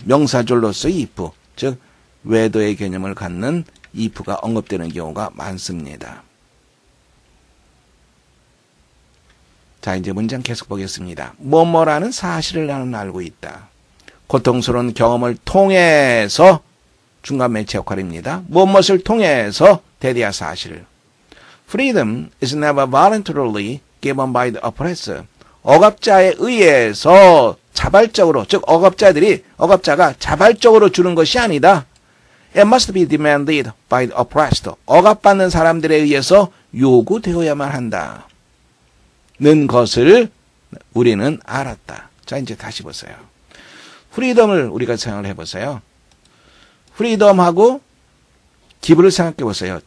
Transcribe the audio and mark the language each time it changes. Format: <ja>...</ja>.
<ko>명사절로서의 if, 즉 whether의 개념을 갖는 if가 언급되는 경우가 많습니다. 자, 이제 문장 계속 보겠습니다. 뭐뭐라는 사실을 나는 알고 있다. 고통스러운 경험을 통해서 중간 매체 역할입니다. 무엇을 통해서 대리하 사실.</ko> <en>Freedom is never voluntarily given by the oppressor.</en> <ko>억압자에 의해서 자발적으로, 즉 억압자가 자발적으로 주는 것이 아니다.</ko> <en>It must be demanded by the oppressed.</en> <ko>억압받는 사람들에 의해서 요구되어야만 한다. 는 것을 우리는 알았다. 자, 이제 다시 보세요. 프리덤을 우리가 생각을 해보세요. 프리덤하고 기브를 생각해 보세요.</ko>